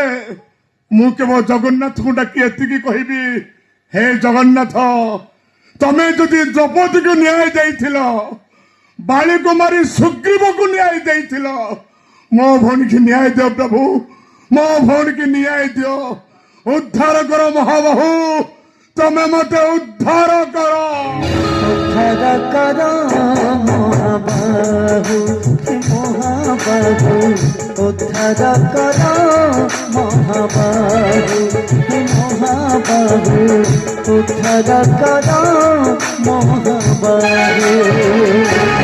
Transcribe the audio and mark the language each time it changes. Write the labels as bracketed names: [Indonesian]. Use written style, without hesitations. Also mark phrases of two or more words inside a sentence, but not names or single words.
[Odia] ମୁଁ କେବଳ ଜଗନ୍ନାଥଙ୍କୁ ଡାକି ଏତିକି କହିବି, ହେ ଜଗନ୍ନାଥ, ତମେ ଯଦି ଦ୍ରୌପଦୀକୁ ନ୍ୟାୟ ଦେଇଥିଲ, ବାଳିକୁମାରୀ ସୁଗ୍ରୀବକୁ ନ୍ୟାୟ ଦେଇଥିଲ, ମୋ ଭଉଣୀକି ନ୍ୟାୟ ଦିଅ ପ୍ରଭୁ, ମୋ ଭଉଣୀକି ନ୍ୟାୟ ଦିଅ। ଉଦ୍ଧାର କର ମହାବାହୁ, ତମେ ମତେ ଉଦ୍ଧାର କର। [Hindi] उद्धार करो महाबाहु महाबाहु, उद्धार करो महाबाहु महाबाहु, उद्धार करो महाबाहु।